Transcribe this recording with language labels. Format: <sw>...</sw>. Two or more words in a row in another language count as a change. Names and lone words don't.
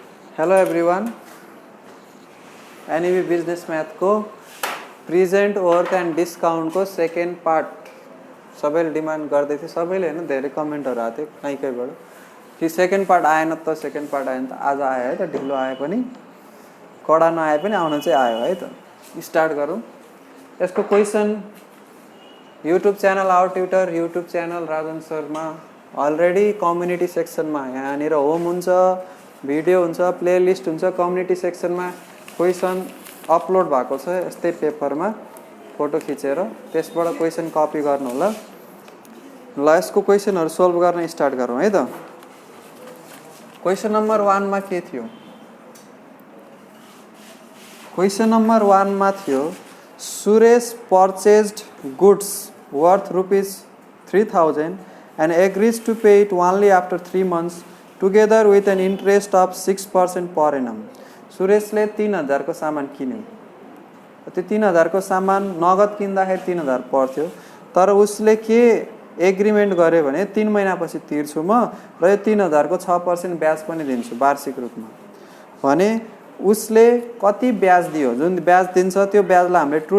<en>hello everyone</en> <ne>एनईबी</ne> <en>business math</en> <ne>को</ne> <en>present work and discount</en> <ne>को</ne> <en>second part</en> <ne>सबैले डिमांड गर्दै थिए सबैले हैन धेरै कमेन्टहरु आथे कहीँ कि</ne> <en>second part</en> <ne>आएन त</ne> <en>second part</en> <ne>आएन त आज आयो है त ढिलो आए पनि कडा नआए पनि आउन चाहिँ आयो है त स्टार्ट गरौँ यसको</ne> <en>question YouTube channel our tutor YouTube channel</en> <ne>राजन शर्मा</ne> <en>already community section</en> <ne>यहाँनिर होम हुन्छ भिडियो हुन्छ प्लेलिस्ट हुन्छ</ne> <en>community section question upload</en> <ne>भएको छ यस्तै पेपरमा फोटो खिचेर त्यसबाट क्वेशन कपी गर्नु होला ल यसको क्वेशनहरु सोल्भ गर्न स्टार्ट गरौँ है त</ne> <en>question number 1</en> <ne>मा के थियो क्वेशन नम्बर 1 मा थियो</ne> <en>Suresh purchased goods worth ₹3,000 and agrees to pay it only after 3 months together with an interest of 6% per annum. सुरेशले 3000 को सामान किन्यो त्यो 3000 को सामान नगद किन्दाखेरि 3000 पर्थ्यो तर उसले के एग्रीमेन्ट गर्यो भने 3 महिनापछि तिर्छु म र यो 3000 को 6% ब्याज पनि दिन्छु वार्षिक रूपमा भने उसले कति ब्याज दियो जुन ब्याज दिन्छ त्यो ब्याजलाई हामीले ट्रू</en>